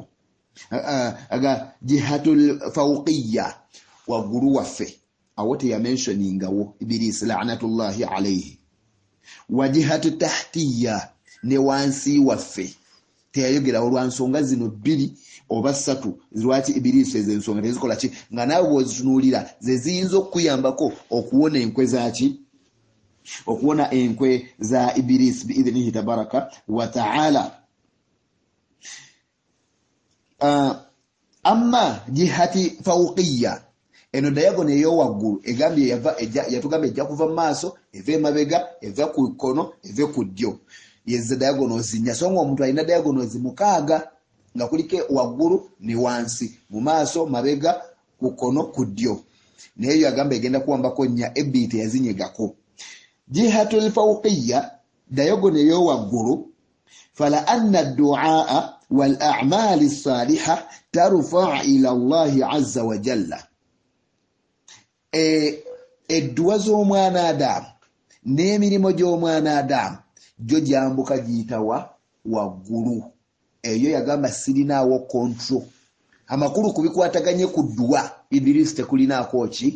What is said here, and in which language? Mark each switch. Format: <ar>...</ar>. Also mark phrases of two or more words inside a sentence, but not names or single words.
<ar>Aga الجهة الفوقية</ar> <lg>waggulu waffe awo teyamentioningawo Iblis</lg> <ar>لعنة الله عليه, والجهة التحتية</ar> <lg>ne wansi waffe teyayogerawo lwa nsonga zino bbiri oba ssatu lwaki Iblis ezo ensonga tezikola ki? Nga naawe bw'ozitunuulira ze ziyinza okukuyambako okuwona enkwe zaki? Okuwona enkwe za Iblis</lg> <ar>بإذنه تبارك وتعالى. أما الجهة الفوقية,</ar> <lg>eno diagonal ey'owaggulu egambye yatugamba ejja kuva mu maaso, eva emabega, eva ku kkono, eva ku ddyo, yeza diagonals nnya. So nga omuntu alina diagonals mukaaga nga kuliko waggulu ne wansi, mu maaso, mabega, ku kkono, ku ddyo. Naye yagamba egenda kuwambako nnya, ebbiri teyazinyegako.</lg> <ar>الجهة الفوقية,</ar> <lg>diagonal ey'owaggulu,</lg> <ar>فلأن الدعاء والأعمال الصالحة ترفع إلى الله عز وجل.</ar> <lg>Edduwa z'omwana Adamu n'emirimu gy'omwana Adamu gyo gyambuka giyitawa waggulu. Eyo yagamba sirinaawo control. Amakulu kubikwataganye ku dduwa Iblis tekulinaako ki?</lg>